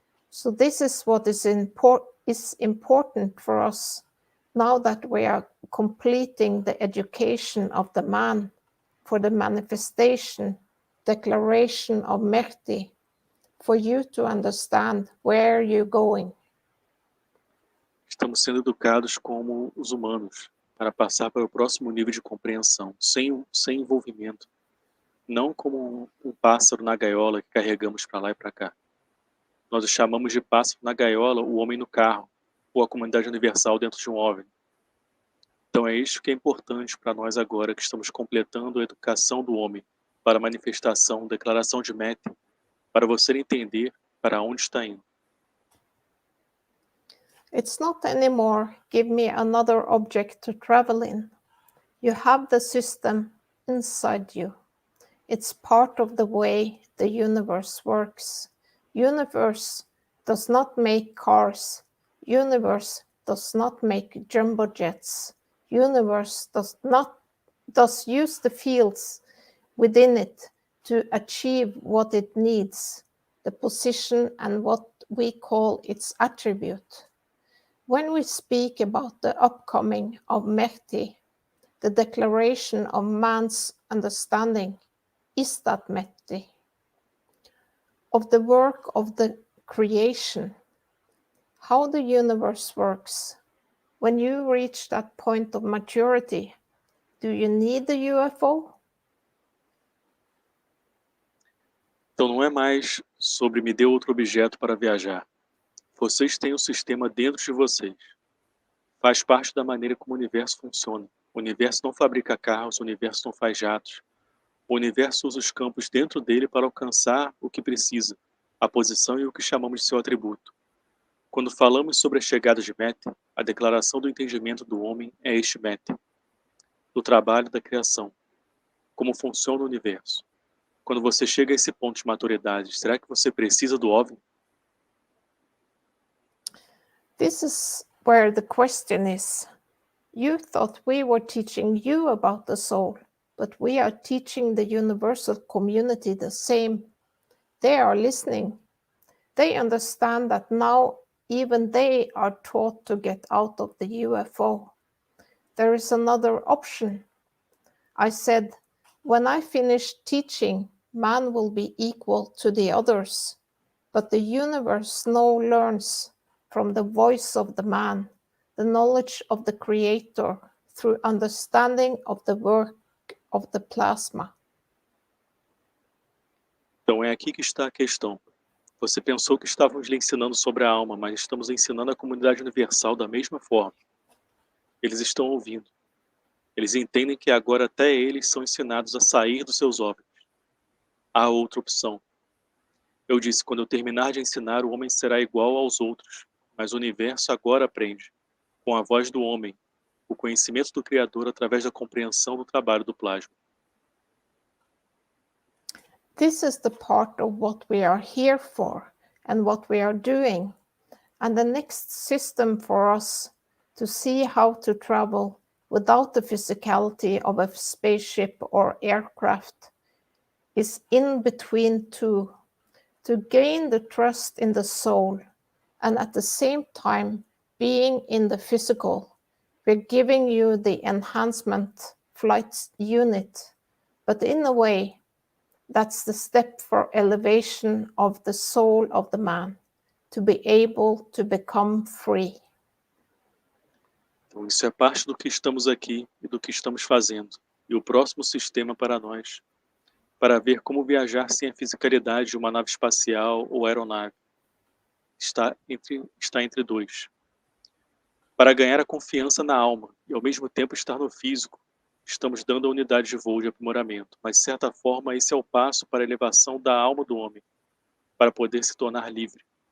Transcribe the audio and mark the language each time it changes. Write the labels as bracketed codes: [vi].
[en] So this is what is important for us now that we are completing the education of the man for the manifestation, declaration of Mehdi, for you to understand where you're going. [pt] Estamos sendo educados como os humanos para passar para o próximo nível de compreensão, sem envolvimento, não como um pássaro na gaiola que carregamos para lá e para cá. Nós o chamamos de pássaro na gaiola, o homem no carro, ou a comunidade universal dentro de um OVNI. Então é isso que é importante para nós agora, que estamos completando a educação do homem para a manifestação, declaração de Mehdi, para você entender para onde está indo. [en] It's not anymore, give me another object to travel in. You have the system inside you. It's part of the way the universe works. Universe does not make cars. Universe does not make jumbo jets. Universe does use the fields within it to achieve what it needs, the position and what we call its attribute. When we speak about the upcoming of Mehdi, the declaration of man's understanding, is that Mehdi? Of the work of the creation, how the universe works. When you reach that point of maturity, do you need the UFO? [pt] Então não é mais sobre me dê outro objeto para viajar. Vocês têm um sistema dentro de vocês. Faz parte da maneira como o universo funciona. O universo não fabrica carros, o universo não faz jatos. O universo usa os campos dentro dele para alcançar o que precisa, a posição e o que chamamos de seu atributo. Quando falamos sobre a chegada de Mehdi, a declaração do entendimento do homem é este Mehdi, do trabalho da criação, como funciona o universo. Quando você chega a esse ponto de maturidade, será que você precisa do OVNI? [en] This is where the question is. You thought we were teaching you about the soul, but we are teaching the universal community the same. They are listening. They understand that now even they are taught to get out of the UFO. There is another option. I said, when I finish teaching, man will be equal to the others, but the universe now learns from the voice of the man, the knowledge of the creator, through understanding of the work of the plasma. [pt] Então é aqui que está a questão. Você pensou que estávamos lhe ensinando sobre a alma, mas estamos ensinando a comunidade universal da mesma forma. Eles estão ouvindo. Eles entendem que agora até eles são ensinados a sair dos seus OVNIs. Há outra opção. Eu disse, quando eu terminar de ensinar, o homem será igual aos outros, mas o universo agora aprende, com a voz do homem, o conhecimento do Criador através da compreensão do trabalho do plasma. [en] This is the part of what we are here for and what we are doing. And the next system for us to see how to travel without the physicality of a spaceship or aircraft is in between two, to gain the trust in the soul and at the same time being in the physical. We're giving you the enhancement flight unit, but in a way, that's the step for elevation of the soul of the man, to be able to become free. [pt] Então, isso é parte do que estamos aqui e do que estamos fazendo. E o próximo sistema para nós, para ver como viajar sem a fisicalidade de uma nave espacial ou aeronave, está entre dois. Para ganhar a confiança na alma e ao mesmo tempo estar no físico, estamos dando a unidade de voo de aprimoramento, mas de certa forma esse é o passo para a elevação da alma do homem, para poder se tornar livre.